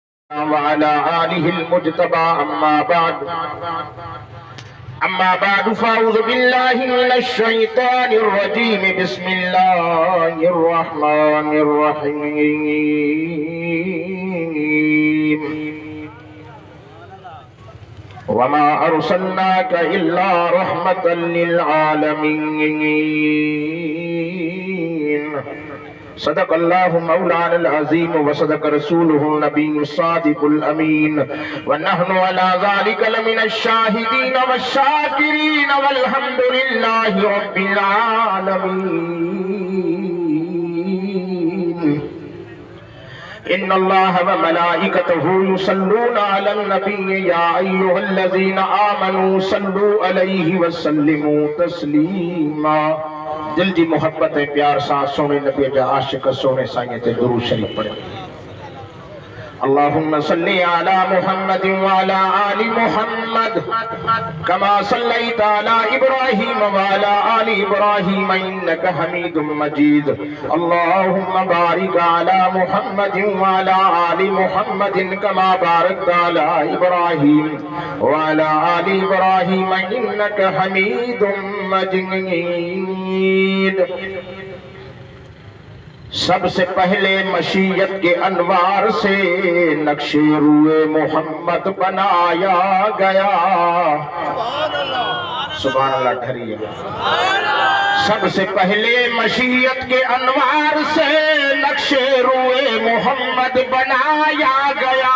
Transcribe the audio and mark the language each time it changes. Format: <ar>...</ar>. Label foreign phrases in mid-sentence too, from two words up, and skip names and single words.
<ar>وعلى آله المجتبى أما بعد فأعوذ بالله من الشيطان الرجيم بسم الله الرحمن الرحيم وما أرسلناك إلا رحمة للعالمين. صدق الله مولانا العظيم وصدق رسوله النبي الصادق الأمين ونحن على ذلك لمن الشاهدين والشاكرين والحمد لله رب العالمين. إن الله وملائكته يصلون على النبي يا أيها الذين آمنوا صلوا عليه وسلموا تسليما.</ar> <sd>دل جي محبت آهي پيار سا سوني نبي جا عاشق سوني سائين تي درود شريف پڙهي.</sd> <ar>اللهم صل على محمد وعلى آل محمد كما صليت على إبراهيم وعلى آل إبراهيم إنك حميد مجيد. اللهم بارك على محمد وعلى آل محمد كما باركت على إبراهيم وعلى آل إبراهيم إنك حميد مجيد.</ar> <ur>سب سے پہلے مشیت کے انوار سے نقش روئے محمد بنایا گیا.</ur> <ar>سبحان الله</ar> <ur>ٹھہریے. سب سے پہلے مشیت کے انوار سے نقش روئے محمد بنایا گیا.</ur>